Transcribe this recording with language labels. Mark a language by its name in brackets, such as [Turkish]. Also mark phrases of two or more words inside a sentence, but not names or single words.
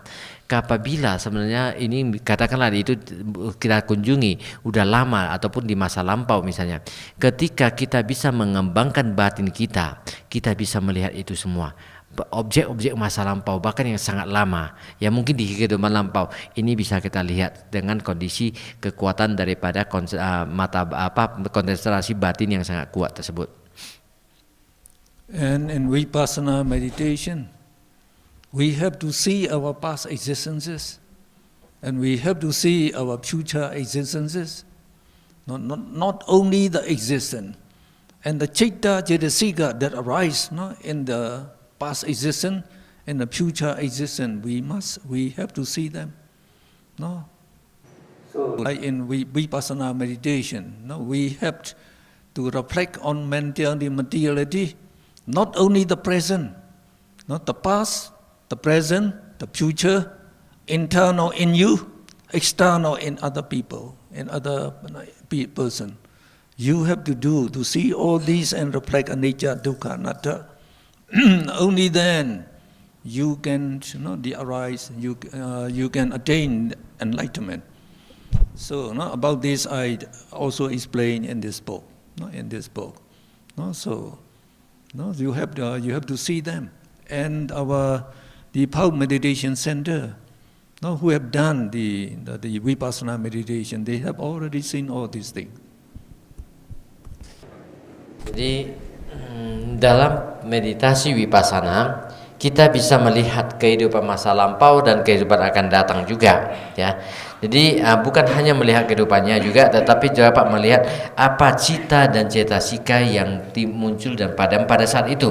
[Indonesian] Apabila sebenarnya ini katakanlah itu kita kunjungi udah lama ataupun di masa lampau misalnya, ketika kita bisa mengembangkan batin kita, kita bisa melihat itu semua. Objek-objek masa lampau bahkan yang sangat lama yang mungkin di kehidupan lampau ini bisa kita lihat dengan kondisi kekuatan daripada konsentrasi batin yang sangat kuat tersebut. [English] And in Vipassana meditation, we have to see our past existences, and we have to see our future existences, not only the existence, and the [Pali] citta cetasika [English] that arise in the past existence and the future existence, we have to see them. No? So Like in Vipassana meditation, we have to reflect on materiality, not only the present, not the past, the present, the future, internal in you, external in other people, in other person. You have to see all these and reflect [Pali] anicca, dukkha, anatta. [English] Only then you can arise, you can attain enlightenment. So about this I also explain in this book. So you have to see them. And the Pau Meditation Center, who have done the Vipassana meditation, they have already seen all these things. [Indonesian] Jadi dalam meditasi Vipassana kita bisa melihat kehidupan masa lampau dan kehidupan akan datang juga, ya. Jadi bukan hanya melihat kehidupannya juga, tetapi dapat melihat apa cita dan cetasika yang muncul dan padam pada saat itu.